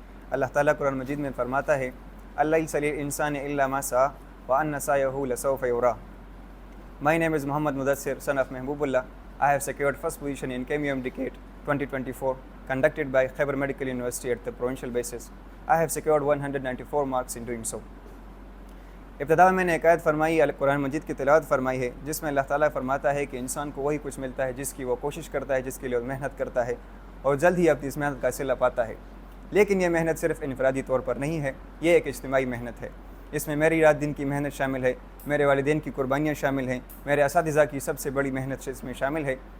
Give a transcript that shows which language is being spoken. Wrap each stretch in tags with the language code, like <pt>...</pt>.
<ur>اللہ تعالیٰ قرآن مجید میں فرماتا ہے</ur> <ar>لیس للانسان الا ما سعى وان سعيه لسوف یرى.</ar> <en>My name is Muhammad Mudassir, son of Mehbubullah. I have secured first position in KMUM Decade 2024 conducted by Khyber Medical University at the provincial basis. I have secured 194 marks in doing so.</en> <ur>ابتدا میں نے ایک آیت فرمائی قرآن مجید کی تلاوت فرمائی ہے جس میں اللہ تعالیٰ فرماتا ہے کہ انسان کو وہی کچھ ملتا ہے جس کی وہ کوشش کرتا ہے، جس کے لیے وہ محنت کرتا ہے اور جلد ہی اپنی اس محنت کا صلہ پاتا ہے. لیکن یہ محنت صرف انفرادی طور پر نہیں ہے، یہ ایک اجتماعی محنت ہے. اس میں میری رات دن کی محنت شامل ہے، میرے والدین کی قربانیاں شامل ہیں، میرے اساتذہ کی سب سے بڑی محنت اس میں شامل ہے.</ur>